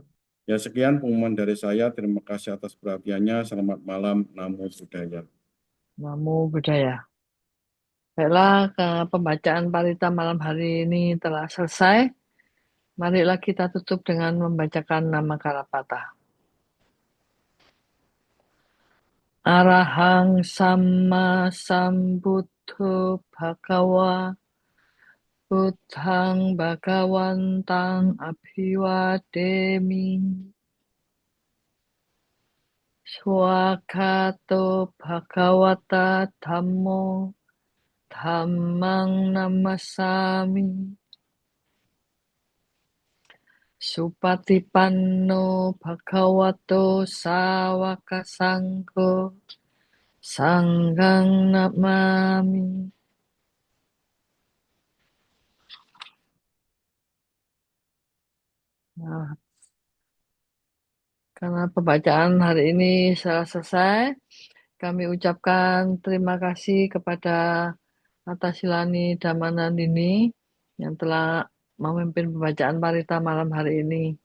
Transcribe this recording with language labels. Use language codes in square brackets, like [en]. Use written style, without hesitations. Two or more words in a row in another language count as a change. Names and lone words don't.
[id] Ya, sekian pengumuman dari saya. Terima kasih atas perhatiannya. Selamat malam. [pi] Namo Buddhaya. Namo Buddhaya. [id] Baiklah, pembacaan parita malam hari ini telah selesai. Marilah kita tutup dengan membacakan nama Kalapata. [pi] Arahang Samma Sambuddho Bhagawa Buddhang Bhagawantang Abhiwademi Swakato Bhagawata Dhammo Dhammang Namasami Supatipanno Bhagavato Sawaka Sangho Sanghang Namami. [id] Nah, karena pembacaan hari ini sudah selesai, kami ucapkan terima kasih kepada Atasilani Damanandini yang telah memimpin pembacaan parita malam hari ini.